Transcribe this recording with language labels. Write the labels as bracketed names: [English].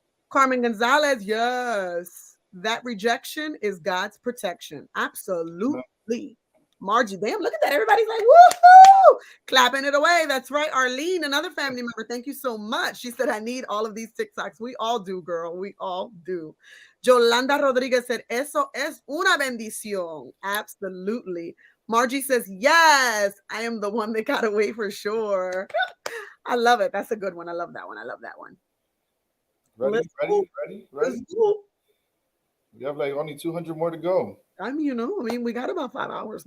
[English] Carmen Gonzalez, yes. That rejection is God's protection. Absolutely. Margie, damn, look at that. Everybody's like, woohoo! Clapping it away. That's right. Arlene, another family member. Thank you so much. She said, I need all of these TikToks. We all do, girl. We all do. [Spanish] Yolanda Rodriguez said, Eso es una bendición. [English] Absolutely. Margie says, yes, I am the one that got away for sure. I love it. That's a good one. I love that one. I love that one. Ready? Let's go. We have like only 200 more to go. I mean, we got about 5 hours.